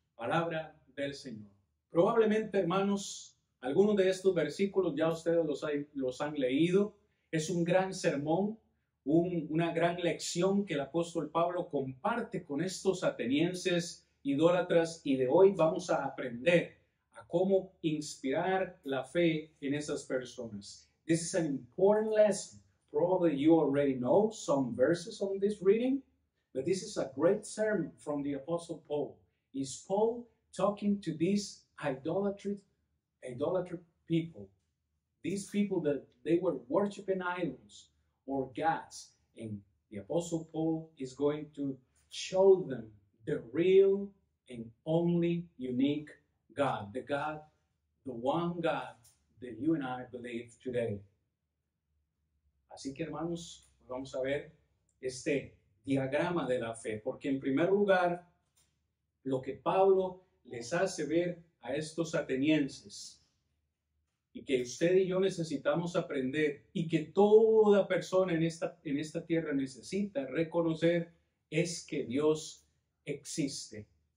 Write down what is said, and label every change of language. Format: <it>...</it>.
<es>Palabra del Señor. Probablemente, hermanos, algunos de estos versículos ya ustedes los han leído. Es un gran sermón, una gran lección que el apóstol Pablo comparte con estos atenienses idólatras, y de hoy vamos a aprender a cómo inspirar la fe en esas personas.</es> <en>This is an important lesson. Probably you already know some verses on this reading, but this is a great sermon from the Apostle Paul. Is Paul talking to these idolatrous people, these people that they were worshiping idols or gods, and the Apostle Paul is going to show them the real and only unique God, the one God that you and I believe today.</en> <es>Así que, hermanos, vamos a ver este diagrama de la fe, porque en primer lugar, lo que Pablo les hace ver a estos atenienses, y que usted y yo necesitamos aprender, y que toda persona en esta tierra necesita reconocer, es que Dios existe.</es>